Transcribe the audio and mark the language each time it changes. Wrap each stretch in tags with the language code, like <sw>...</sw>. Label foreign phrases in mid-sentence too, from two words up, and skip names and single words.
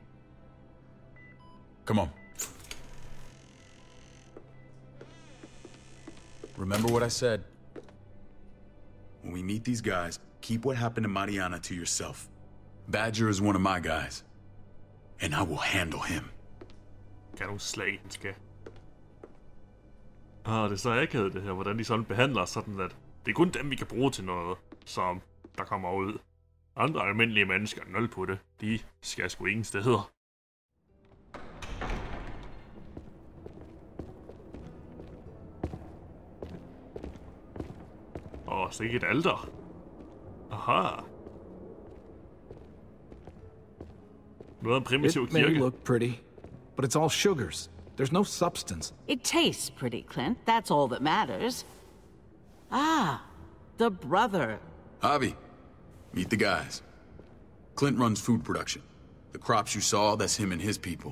<en>Come on. Remember what I said. When we meet these guys, keep what happened to Mariana to yourself. Badger is one of my guys. And I will handle him.</en> <da>Kan du slag, den skal. Det er så akavet det her, hvordan de sådan behandler sådan, at det er kun dem, vi kan bruge til noget, som der kommer ud. Andre almindelige mennesker, nul på det, de skal sgu ingen steder. Så ikke et alter. Aha. Noget af en primitiv</da> <en>It may</en> <da>kirke.</da> <en>look pretty, but it's all sugars. There's no substance. It tastes pretty, Clint. That's all that matters. Ah, the brother. Javi, meet the guys. Clint runs food production. The crops you saw, that's him and his people.</en>